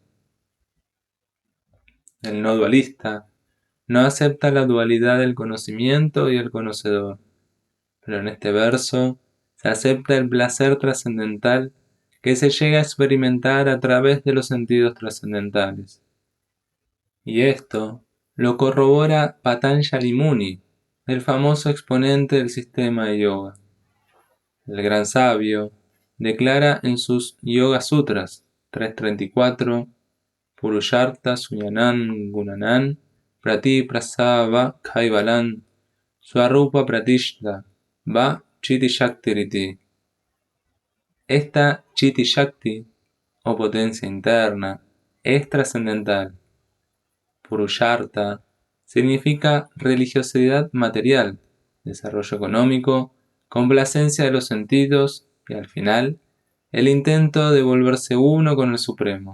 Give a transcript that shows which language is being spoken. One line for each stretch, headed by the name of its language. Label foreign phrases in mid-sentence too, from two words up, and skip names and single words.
Spanish: El no dualista no acepta la dualidad del conocimiento y el conocedor, pero en este verso se acepta el placer trascendental que se llega a experimentar a través de los sentidos trascendentales. Y esto lo corrobora Patanjali Muni, el famoso exponente del sistema de yoga. El gran sabio declara en sus Yoga Sutras 334,
Sanskrit: Purushartha Suyanan Gunanan Prati Prasava Kaivalan Swarupa Pratishta Va Chiti Shakti Riti.
Spanish: Esta
Sanskrit: Chiti Shakti,
Spanish: o potencia interna, es trascendental. Purushartha significa religiosidad material, desarrollo económico, complacencia de los sentidos y, al final, el intento de volverse uno con el Supremo.